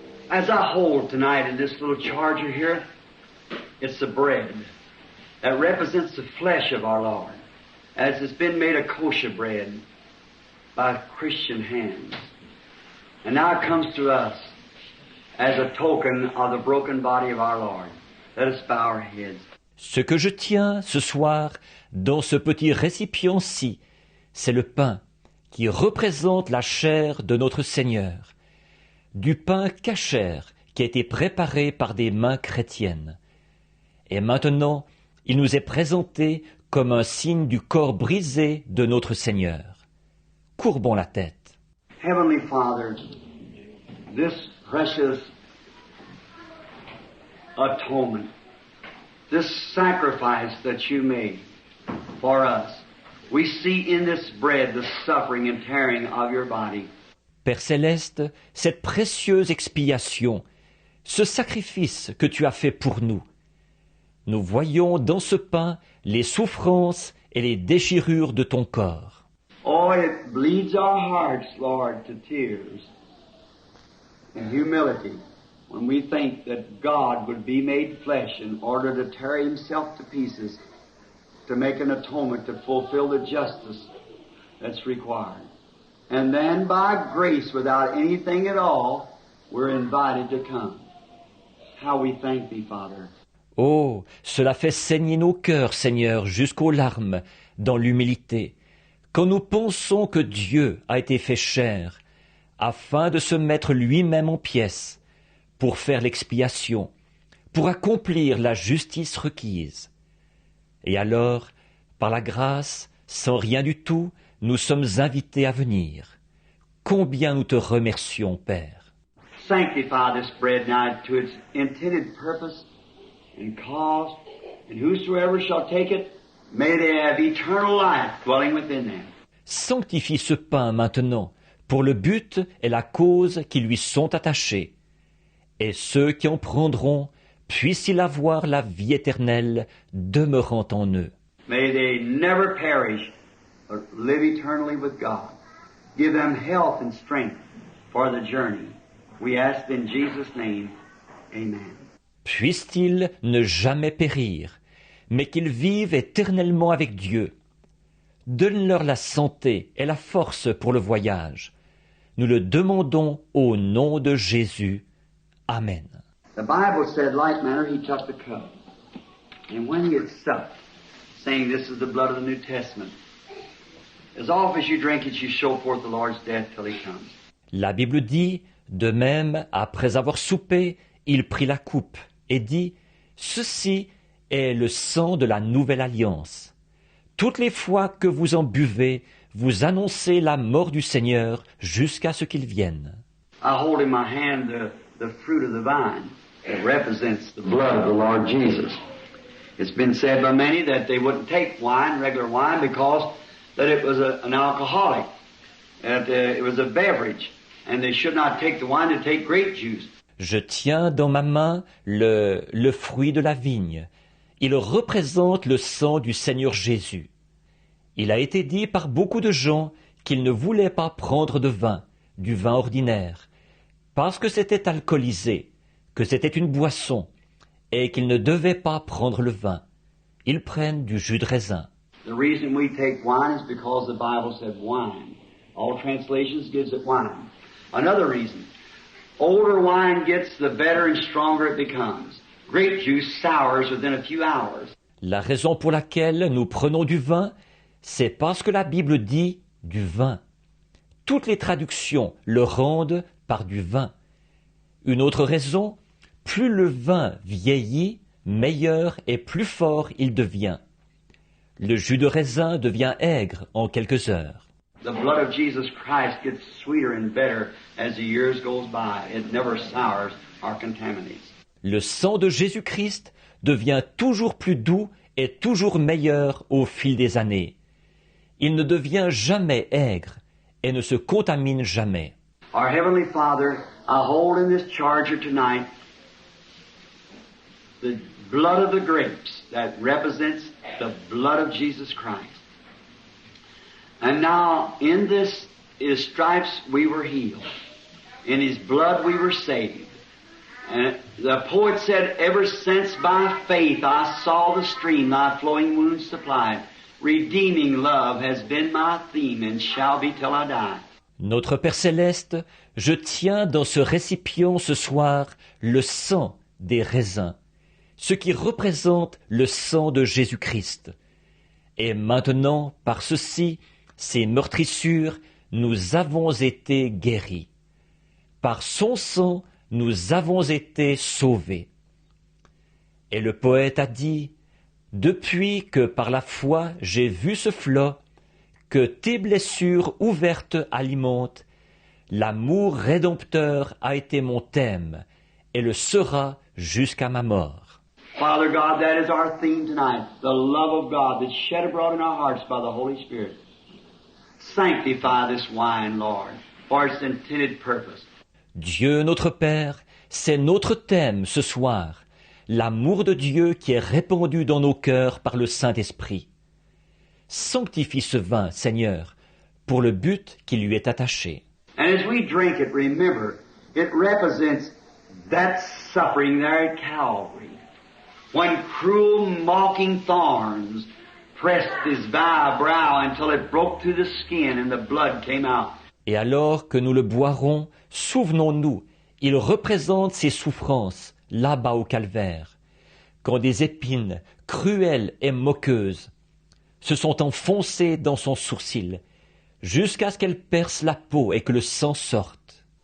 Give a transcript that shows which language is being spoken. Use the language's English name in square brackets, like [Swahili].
[English] as I hold tonight in this little charger here, it's the bread that represents the flesh of our Lord, as it's been made a kosher bread by Christian hands. And now it comes to us as a token of the broken body of our Lord. Let us bow our heads. [French] Ce que je tiens ce soir dans ce petit récipient-ci, c'est le pain qui représente la chair de notre Seigneur, du pain cachère qui a été préparé par des mains chrétiennes. Et maintenant, il nous est présenté comme un signe du corps brisé de notre Seigneur. Courbons la tête. [English] Heavenly Father, this precious atonement, this sacrifice that you made for us, we see in this bread the suffering and tearing of your body. [French] Père céleste, cette précieuse expiation, ce sacrifice que tu as fait pour nous, nous voyons dans ce pain les souffrances et les déchirures de ton corps. [English] Oh, it bleeds our hearts, Lord, to tears and humility when we think that God would be made flesh in order to tear himself to pieces to make an atonement to fulfill the justice that's required. And then by grace, without anything at all, we're invited to come. How we thank thee, Father. [French] Oh, cela fait saigner nos cœurs, Seigneur, jusqu'aux larmes, dans l'humilité, quand nous pensons que Dieu a été fait chair, afin de se mettre lui-même en pièces, pour faire l'expiation, pour accomplir la justice requise. Et alors, par la grâce, sans rien du tout, nous sommes invités à venir. Combien nous te remercions, Père. [English] Sanctify this bread now to its intended purpose and cause, and whosoever shall take it, may they have eternal life dwelling within them. [French] Sanctifie ce pain maintenant, pour le but et la cause qui lui sont attachés. Et ceux qui en prendront, puissent-ils avoir la vie éternelle demeurant en eux. [English] May they never perish, but live eternally with God. Give them health and strength for the journey. We ask in Jesus' name, amen. [French] Puissent-ils ne jamais périr, mais qu'ils vivent éternellement avec Dieu. Donne-leur la santé et la force pour le voyage. Nous le demandons au nom de Jésus. Amen. [English] The Bible said, like manner, he took the cup. And when he had supped, saying, this is the blood of the New Testament, as oft as you drink it, you show forth the Lord's death till he comes. [French] La Bible dit, de même, après avoir soupé, il prit la coupe et dit, ceci est le sang de la nouvelle alliance. Toutes les fois que vous en buvez, vous annoncez la mort du Seigneur jusqu'à ce qu'il vienne. [English] I hold in my hand the fruit of the vine that represents the blood of the Lord Jesus. It's been said by many that they wouldn't take wine, regular wine, because that it was an alcoholic, that it was a beverage, and they should not take the wine to take grape juice. [French] Je tiens dans ma main le fruit de la vigne. Il représente le sang du Seigneur Jésus. Il a été dit par beaucoup de gens qu'ils ne voulaient pas prendre de vin, du vin ordinaire, parce que c'était alcoolisé, que c'était une boisson, et qu'ils ne devaient pas prendre le vin. Ils prennent du jus de raisin. [English] The reason we take wine is because the Bible said wine. All translations gives it wine. Another reason, older wine gets, the better and stronger it becomes. Grape juice sours within a few hours. [French] La raison pour laquelle nous prenons du vin, c'est parce que la Bible dit du vin. Toutes les traductions le rendent par du vin. Une autre raison, plus le vin vieillit, meilleur et plus fort il devient. Le jus de raisin devient aigre en quelques heures. [English] The blood of Jesus Christ gets sweeter and better as the years goes by. It never sours or contaminates. [French] Le sang de Jésus-Christ devient toujours plus doux et toujours meilleur au fil des années. Il ne devient jamais aigre et ne se contamine jamais. [English] Our Heavenly Father, I hold in this charger tonight the blood of the grapes that represents the blood of Jesus Christ. And now in this, His stripes we were healed. In His blood we were saved. And the poet said, ever since by faith I saw the stream thy flowing wounds supplied, redeeming love has been my theme and shall be till I die. [French] Notre Père céleste, je tiens dans ce récipient ce soir le sang des raisins, ce qui représente le sang de Jésus-Christ. Et maintenant, par ceci, ces meurtrissures, nous avons été guéris. Par son sang, nous avons été sauvés. Et le poète a dit, depuis que par la foi j'ai vu ce flot, que tes blessures ouvertes alimentent, l'amour rédempteur a été mon thème et le sera jusqu'à ma mort. [English] Father God, that is our theme tonight, the love of God that's shed abroad in our hearts by the Holy Spirit. Sanctify this wine, Lord, for its intended purpose. [French] Dieu notre Père, c'est notre thème ce soir, l'amour de Dieu qui est répandu dans nos cœurs par le Saint-Esprit. Sanctifie ce vin, Seigneur, pour le but qui lui est attaché. [English] And as we drink it, remember, it represents that suffering there at Calvary, when cruel, mocking thorns pressed his brow until it broke through the skin and the blood came out. [French] Et alors que nous le boirons, souvenons-nous, il représente ses souffrances, là-bas au calvaire, quand des épines, cruelles et moqueuses, se sont enfoncées dans son sourcil, jusqu'à ce qu'elles percent la peau et que le sang sorte.